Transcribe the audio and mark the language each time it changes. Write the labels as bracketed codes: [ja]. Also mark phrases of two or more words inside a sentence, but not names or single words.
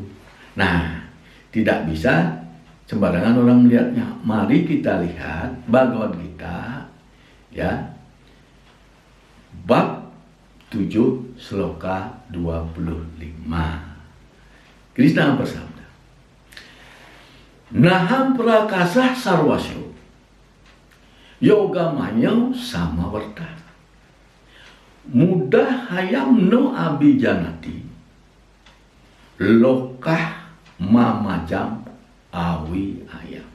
[id] Nah, tidak bisa sembarangan orang melihatnya. Mari kita lihat Bhagavad Gita, ya, bab 7 sloka 25. Krishna bersabda, [sa] नाहं प्रकाशः सर्वस्य योगमायासमावृतः मूढोऽयं नाभिजानाति लोको मामजमव्ययम्.